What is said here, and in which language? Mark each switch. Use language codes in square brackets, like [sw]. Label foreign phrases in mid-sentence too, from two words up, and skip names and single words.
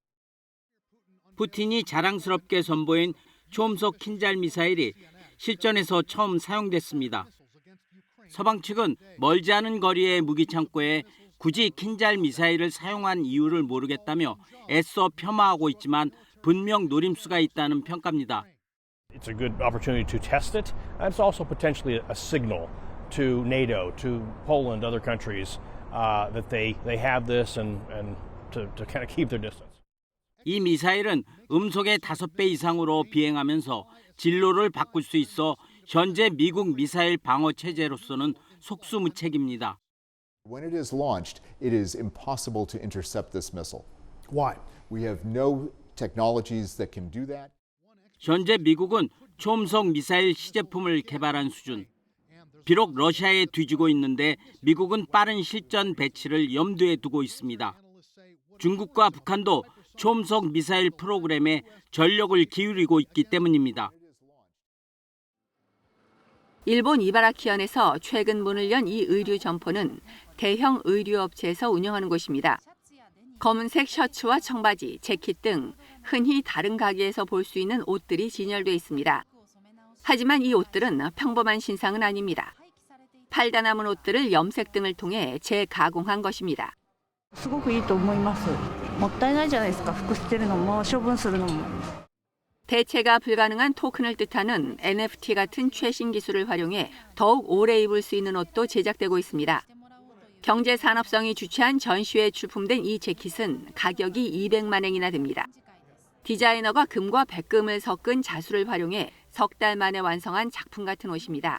[ko] 푸틴이 자랑스럽게 선보인 초음속 킨잘 미사일이 실전에서 처음 사용됐습니다. 서방 측은 멀지 않은 거리의 무기 창고에 굳이 킨잘 미사일을 사용한 이유를 모르겠다며 애써 폄하하고 있지만 분명 노림수가 있다는 평가입니다. [en] It's a good opportunity to test it. And it's also potentially a signal to NATO, to Poland, other countries that they have this and to kind of keep their distance. [ko] 이 미사일은 음속의 5배 이상으로 비행하면서 진로를 바꿀 수 있어 현재 미국 미사일 방어 체제로서는 속수무책입니다. [en] When it is launched, it is impossible to intercept this missile. Why? We have no technologies that can do that. [ko] 현재 미국은 초음속 미사일 시제품을 개발한 수준. 비록 러시아에 뒤지고 있는데 미국은 빠른 실전 배치를 염두에 두고 있습니다. 중국과 북한도 초음속 미사일 프로그램에 전력을 기울이고 있기 때문입니다. 일본 이바라키현에서 최근 문을 연 이 의류 점포는 대형 의류업체에서 운영하는 곳입니다. 검은색 셔츠와 청바지, 재킷 등 흔히 다른 가게에서 볼 수 있는 옷들이 진열돼 있습니다. 하지만 이 옷들은 평범한 신상은 아닙니다. 팔다 남은 옷들을 염색 등을 통해 재가공한 것입니다. [ja] すごくいいと思います。もったいないじゃないですか。服捨てるのも処分するのも。 [ko] 대체가 불가능한 토큰을 뜻하는 NFT 같은 최신 기술을 활용해 더욱 오래 입을 수 있는 옷도 제작되고 있습니다. 경제산업성이 주최한 전시회에 출품된 이 재킷은 가격이 200만 엔이나 됩니다. 디자이너가 금과 백금을 섞은 자수를 활용해 석 달 만에 완성한 작품 같은 옷입니다.